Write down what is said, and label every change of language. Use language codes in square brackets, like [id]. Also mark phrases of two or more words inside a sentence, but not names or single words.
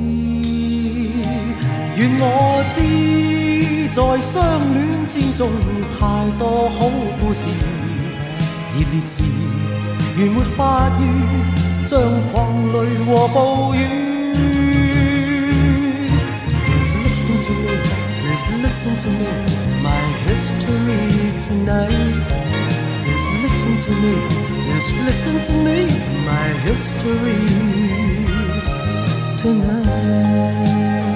[yue] 願我知在相戀之中太多好故事，熱烈時原沒法語將狂淚和暴雨。 [en] Please listen to me, my history tonight. Please listen to me, please listen to me, my history tonight.